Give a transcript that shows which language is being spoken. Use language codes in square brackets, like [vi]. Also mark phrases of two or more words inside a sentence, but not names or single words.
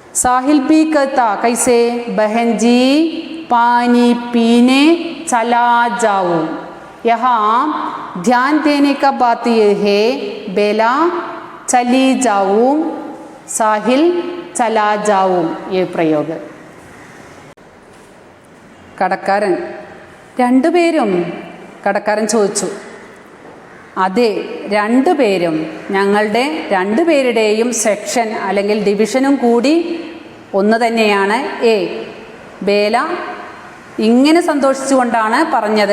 [hi] साहिल भी कहता, कैसे? बहन जी पानी पीने चला जाऊं। यहाँ ध्यान देने का बात यह है, बेला चली जाऊं, साहिल चला जाऊं, ये प्रयोग. [ml] കടക്കാരൻ രണ്ടുപേരും, കടക്കാരൻ ചോദിച്ചു, അതെ രണ്ടുപേരും, ഞങ്ങളുടെ രണ്ടുപേരുടെയും സെക്ഷൻ അല്ലെങ്കിൽ ഡിവിഷനും കൂടി ഒന്ന് തന്നെയാണ്. എ ബേല ഇങ്ങനെ സന്തോഷിച്ചുകൊണ്ടാണ് പറഞ്ഞത്.